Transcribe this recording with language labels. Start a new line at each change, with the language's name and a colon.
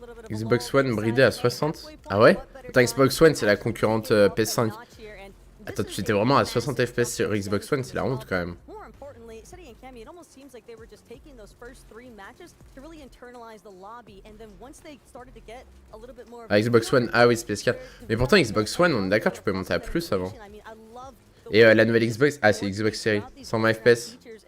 French: Xbox One bridé à 60. Ah ouais? Attends, Xbox One c'est la concurrente PS5. Attends, tu étais vraiment à 60 FPS sur Xbox One, c'est la honte quand même.
English: It almost seems like they were just taking those first 3 matches to really internalize the lobby, and then once they started to get a little bit more.
French: Xbox One, ah oui, c'est PS4. Mais pourtant Xbox One, on est d'accord, tu peux monter à plus avant. Et la nouvelle Xbox, ah c'est Xbox Series, 120 FPS.